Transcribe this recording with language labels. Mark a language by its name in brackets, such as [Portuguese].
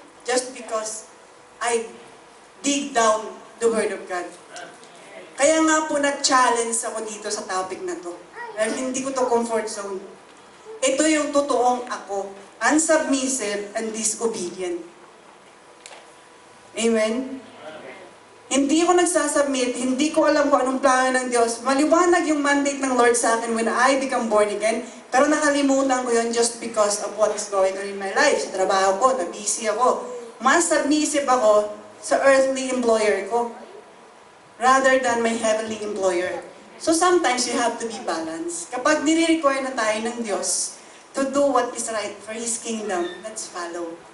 [English] Just because I dig down the Word of God. [Filipino] Kaya nga po nag-challenge ako dito sa topic na to. Dahil hindi ko to comfort zone. Ito yung totoong ako. [English] Unsubmissive and disobedient. [Filipino] Amen? Hindi ako nagsasubmit, hindi ko alam kung anong plano ng Diyos. Maliwanag yung mandate ng Lord sa akin when I become born again, pero nakalimutan ko yun just because of what is going on in my life. Sa trabaho ko, na-busy ako. Mas submissive ako sa earthly employer ko [English] rather than my heavenly employer. So sometimes you have to be balanced. [Filipino] Kapag nire-require na tayo ng Diyos [English] to do what is right for His kingdom, let's follow.